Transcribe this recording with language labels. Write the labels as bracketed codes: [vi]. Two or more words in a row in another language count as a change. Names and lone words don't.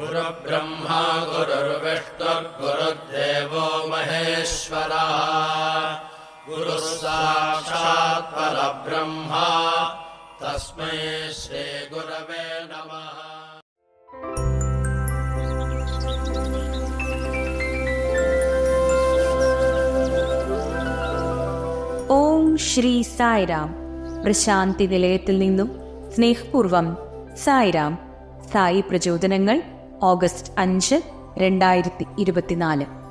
[sa] गुरुर्ब्रह्मा गुरुर्विष्णुर्गुरुर्देवो महेश्वरः गुरुः साक्षात् परब्रह्मा तस्मै श्रीगुरवे नमः। [ml] ഓം ശ്രീ സായിരാം. പ്രശാന്തി നിലയത്തിൽ നിന്നും സ്നേഹപൂർവം സായിരാം. സായി പ്രചോദനങ്ങൾ ഓഗസ്റ്റ് 5, 2024.